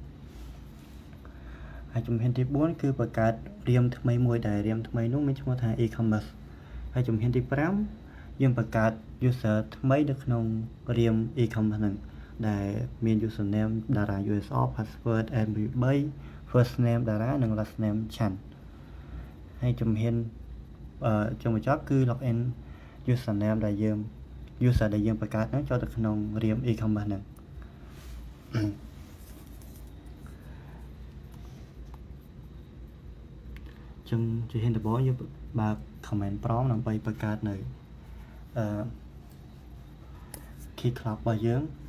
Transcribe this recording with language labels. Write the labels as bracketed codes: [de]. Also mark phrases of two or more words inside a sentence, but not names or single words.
[km] ហើយជំហានទី4គឺបង្កើតរៀមថ្មីមួយដែលរៀមថ្មីនោះមានឈ្មោះថា e-commerce ហើយជំហានទី5យើងបង្កើត user ថ្មីនៅក្នុងរៀម e-commerce ហ្នឹងដែលមាន [en] username Dara USR password admin 3 first name Dara [km] និង [en] last name Chan [km] ហើយជំហានចុងបញ្ចប់គឺ [en] login username [km] ដែលយើង user ដែលយើងបង្កើតហ្នឹងចូលទៅក្នុងរៀម e-commerce ហ្នឹង ចឹងជាហ៊ានដំបូងយើងបើក [en] comment prompt [km] ដើម្បីបង្កើតនៅKey Clock របស់យើង